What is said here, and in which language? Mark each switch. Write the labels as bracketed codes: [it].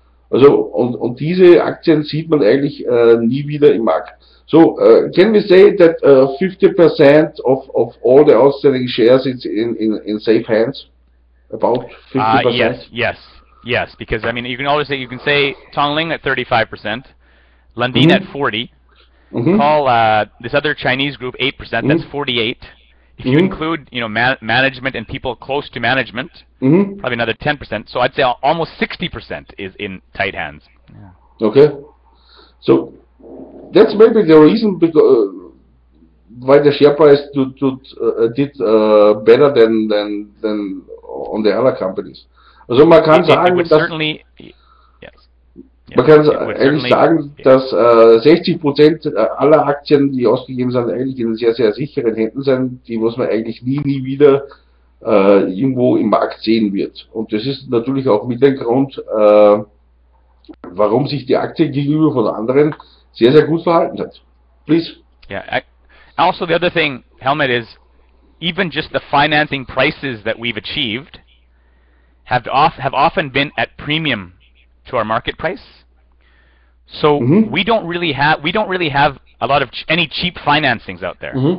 [de] Also und diese Aktien sieht man eigentlich nie wieder im Markt. [en] So can we say that 50% of all the outstanding shares is in safe hands? About 50%? Yes, because I mean you can say Tonglink at 35%, Lundin at 40%, call this other Chinese group 8%, that's 48%. If you include management and people close to management, probably another 10%. So I'd say almost 60% is in tight hands. Okay. So that's maybe the reason why the share price did better than on the other companies. [de] Also man kann sagen, dass man kann eigentlich sagen, dass 60% aller Aktien, die ausgegeben sind, eigentlich in sehr, sehr sicheren Händen sind, die was man eigentlich nie wieder irgendwo im Markt sehen wird. Und das ist natürlich auch mit dem Grund, warum sich die Aktie gegenüber von anderen sehr, sehr gut verhalten hat. [en] Please. Yeah. Also, the other thing, Helmut, is even just the financing prices that we've achieved have often been at premium to our market price. So we don't really have a lot of any cheap financings out there.